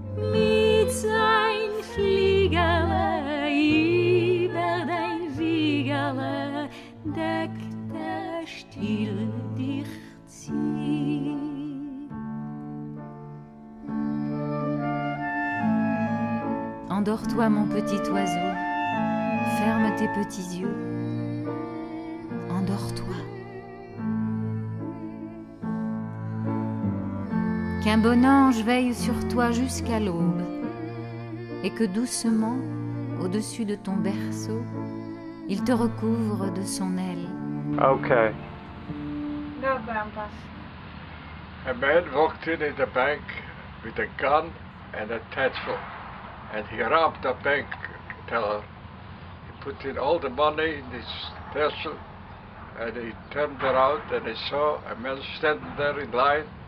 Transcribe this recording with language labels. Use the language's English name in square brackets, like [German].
[German] Mit sein Fliegerle über dein Wiegerle deckt still dich zieh. [French] Endors-toi, mon petit oiseau, ferme tes petits yeux, endors-toi. Qu'un bon ange veille sur toi jusqu'à l'aube, et que doucement, au-dessus de ton berceau, il te recouvre de son aile. [English] Okay. No, Grandpa. A man walked in the bank with a gun and a satchel, and he robbed the bank teller. He put in all the money in his satchel, and he turned around and he saw a man standing there in line.